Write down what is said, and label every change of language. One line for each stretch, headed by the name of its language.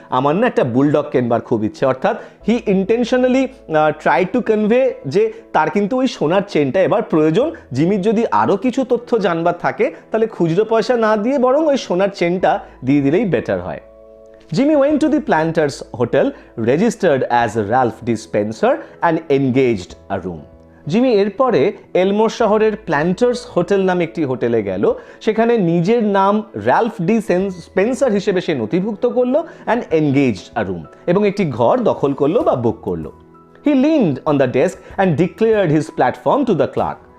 Bangla: আমার না একটা বুলডগ কেনবার খুব ইচ্ছে। অর্থাৎ
English: he intentionally try to convey
Bangla: যে তার কিন্তু ওই সোনার চেনটা এবার প্রয়োজন। জিমির যদি আরও কিছু তথ্য জানবার থাকে তাহলে খুচরো পয়সা না দিয়ে বরং ওই সোনার চেনটা দিয়ে দিলেই বেটার হয়।
English: Jimmy went to the Planters Hotel, registered as Ralph D. Spencer and engaged a room.
Bangla: Jimmy এরপরে এলমোর শহরের প্ল্যান্টার্স হোটেল নামে একটি হোটেলে গেল। সেখানে নিজের নাম র্যালফ ডি স্পেন্সার হিসেবে সে নথিভুক্ত করলো
English: and engaged a room,
Bangla: এবং একটি ঘর দখল করলো বা বুক করলো।
English: He leaned on the desk and declared his platform to the clerk.